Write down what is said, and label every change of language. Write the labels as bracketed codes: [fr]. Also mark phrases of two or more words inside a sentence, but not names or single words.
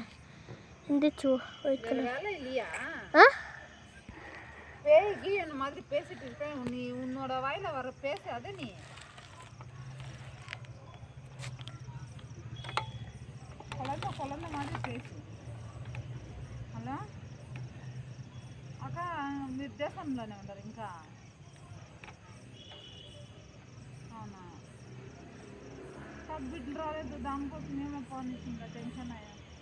[ta] இருந்துச்சு [en] white colour. [ta] இல்லையா ஆ பேய்க்கு என்ன மாதிரி பேசிட்டு இருக்கேன். நீ உன்னோட வாயில வர பேசாத. நீ குழந்தை மாதிரி பேசு. [te] హలో అక్క, మీరు దేశంలోనే ఉండరు ఇంకా? అవునా? బిడ్డలు రాలేదు, దానికోసం ఏమో ఫోన్ ఇచ్చిందా? టెన్షన్ అయ్యా.